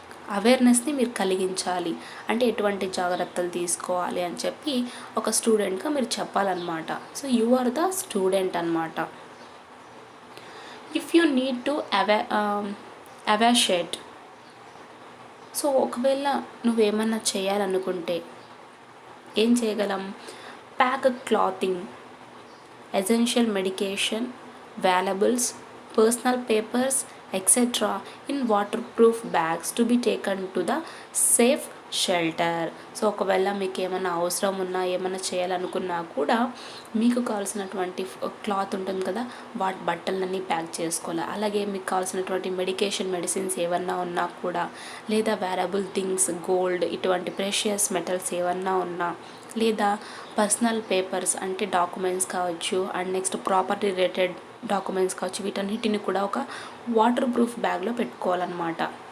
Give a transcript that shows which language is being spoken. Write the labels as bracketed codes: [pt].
[te] అవేర్నెస్ని మీరు కలిగించాలి. అంటే ఎటువంటి జాగ్రత్తలు తీసుకోవాలి అని చెప్పి ఒక స్టూడెంట్గా మీరు చెప్పాలన్నమాట. [en] So you are the student అన్నమాట. If you need to evacuate, [te] so ఒకవేళ నువ్వేమన్నా చేయాలనుకుంటే ఏం చేయగలం? [en] Pack clothing, essential medication, valuables, personal papers, etc. in waterproof bags to be taken to the safe shelter. [te] So ఒకవేళ మీకు ఏమైనా అవసరం ఉన్నా ఏమైనా చేయాలనుకున్నా కూడా మీకు కావాల్సినటువంటి క్లాత్ ఉంటుంది కదా, వాటి బట్టలన్నీ ప్యాక్ చేసుకోవాలి. అలాగే మీకు కావాల్సినటువంటి మెడిసిన్స్ ఏమన్నా ఉన్నా కూడా, లేదా వేరబుల్ థింగ్స్ గోల్డ్ ఇటువంటి ప్రెషియస్ మెటల్స్ ఏమన్నా ఉన్నా, లేదా పర్సనల్ పేపర్స్ అంటే డాక్యుమెంట్స్ కావచ్చు, and next property related documents కావచ్చు, వీటన్నిటిని కూడా ఒక వాటర్ ప్రూఫ్ బ్యాగ్లో పెట్టుకోవాలన్నమాట.